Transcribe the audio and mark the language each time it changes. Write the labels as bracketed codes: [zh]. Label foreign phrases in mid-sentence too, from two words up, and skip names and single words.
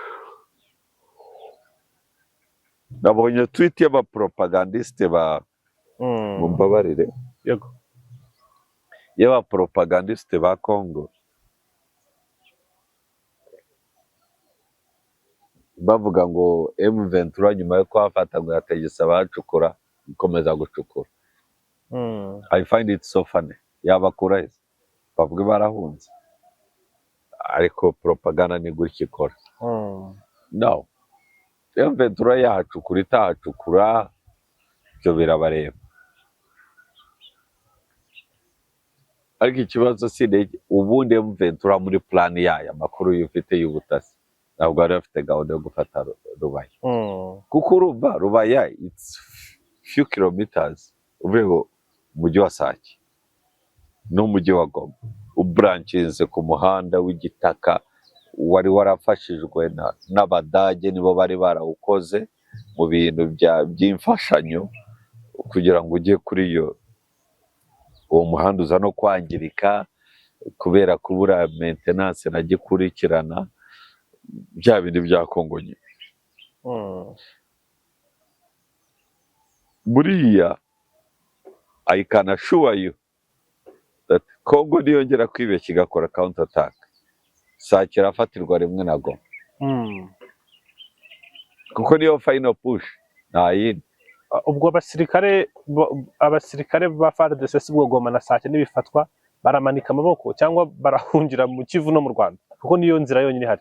[rw] Nabonye tweet y'abapropagandiste mumbabarire, yego, y'abapropagandiste ba Kongo bavuga ngo M23 nyuma yo kwafata ngo yategetse abacukura gukomeza gucukura. [en] I find it so funny. [rw] Yabakura bavuga barahunze, ariko propaganda ni gutya ikora. No, M23 yahacukura itahacukura byo birabareba, ariko ikibazo si ubundi M23 muri plan yayo amakuru yufite y'ubutasi ntabwo bari bafite gahunda yo gufata Rubaya, kuko urumva Rubaya [en] it's few kilometers [rw] uvuye umujyi wa Sake n'umujyi wa Goma, ubranches ku muhanda w'igitaka wari warafashijwe n'Abadage, nibo bari barawukoze mu bintu by'imfashanyo kugira ngo ujye kuri uwo muhanda uza no kwangirika kubera kubura maintenance na gikurikirana bya bindi bya Kongo nyine. Buriya [en] I can assure you that [rw] Kongo niyongera kwibeshya igakora [en] counter attack, [rw] Sake irafatirwa rimwe na Goma, kuko niyo [en] final push [rw] nta yindi. Ubwo abasirikare ba FARDC sibwo Goma na Sake nibifatwa baramanika amaboko cyangwa barahungira mu Kivu no mu Rwanda, kuko niyo nzira yonyine ihari.